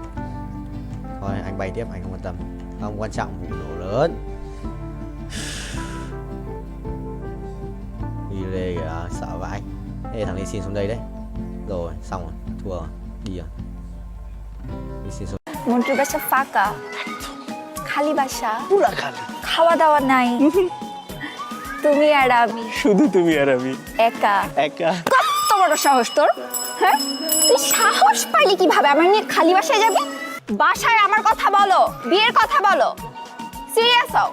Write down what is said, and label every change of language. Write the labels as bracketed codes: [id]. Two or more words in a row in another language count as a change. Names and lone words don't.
[vi] Thôi anh bay tiếp, anh không quan tâm. Không quan trọng vụ nổ lớn. Đi lê kìa, sợ vãi. Ê thằng này xin xuống đây đấy. Rồi, xong rồi, thua rồi. Đi rồi. Đi xin xuống. [bn] মন্টুর বাসা ফাঁকা, খালি বাসা, পুরা খালি, খাওয়া দাওয়া নাই, তুমি আর আমি, শুধু তুমি আর আমি একা একা। কত বড় সাহস তোর, হ্যাঁ? তুই সাহস পাইলি কিভাবে আমার নিয়ে খালি বাসায় যাবি? বাসায় আমার কথা বলো, বিয়ের কথা বলো, সিরিয়াস হও।